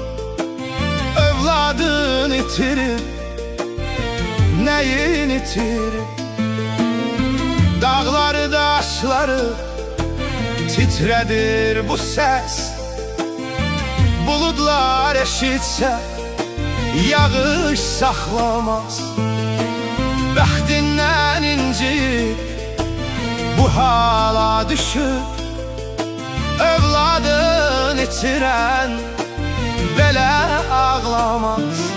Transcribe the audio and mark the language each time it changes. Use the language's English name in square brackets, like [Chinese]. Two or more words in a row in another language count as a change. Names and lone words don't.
[Turkish] Evladını itirip neyin itirip? Dağları taşları titredir bu ses. Bulutlar eşitse yağış saklamaz. [Azerbaijani] Bəxtindən inciyib bu hala düşüb, evladın itirən belə ağlamaz.